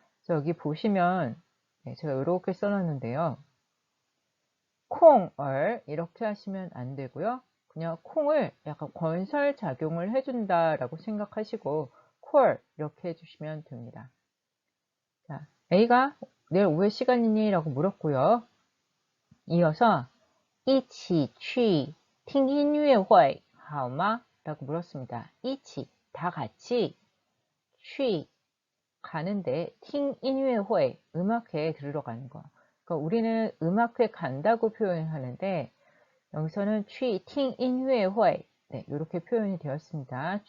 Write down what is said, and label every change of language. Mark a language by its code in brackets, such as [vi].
[ko] 여기 보시면 네, 제가 이렇게 써놨는데요. 콩을 이렇게 하시면 안 되고요. 그냥 콩을 약간 건설 작용을 해준다라고 생각하시고 콜 이렇게 해주시면 됩니다. 자, A가 내일 오후에 시간이니? 라고 물었고요. [zh] 이어서 一起去听音乐会好吗? [ko] 라고 물었습니다. 一起, 다 같이, 去, 가는데, [zh] 听音乐会, [ko] 음악회에 들으러 가는 거. 그러니까 우리는 음악회 간다고 표현하는데, 여기서는 [zh] 去听音乐会, [ko] 네, 이렇게 표현이 되었습니다.